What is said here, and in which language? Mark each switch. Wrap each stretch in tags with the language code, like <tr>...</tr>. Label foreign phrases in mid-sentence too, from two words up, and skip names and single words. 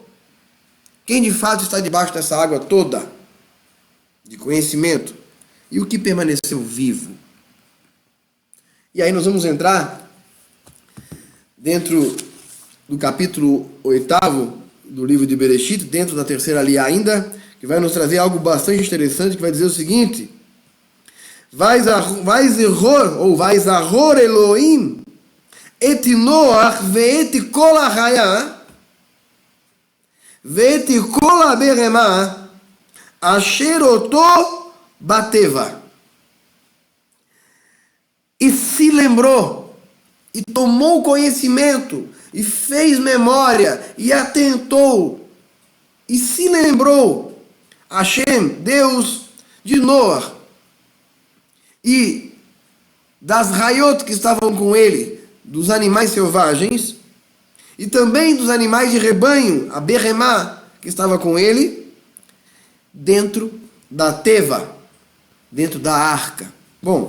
<pt>Quem de fato está debaixo dessa água toda de conhecimento e o que permaneceu vivo. E aí nós vamos entrar dentro do capítulo 8º do livro de Bereshit, dentro da terceira aliá ainda, que vai nos trazer algo bastante interessante, que vai dizer o seguinte:</pt> <he>ויזכר אלהים את נח ואת כל החיה ואת כל הבהמה אשר אתו בתבה.</he> <pt>E se lembrou, e tomou conhecimento, e fez memória, e atentou, e se lembrou, Hashem, Deus de Noah, e das raiot que estavam com ele, dos animais selvagens, e também dos animais de rebanho, a beremá, que estava com ele, dentro da teva, dentro da arca.</pt>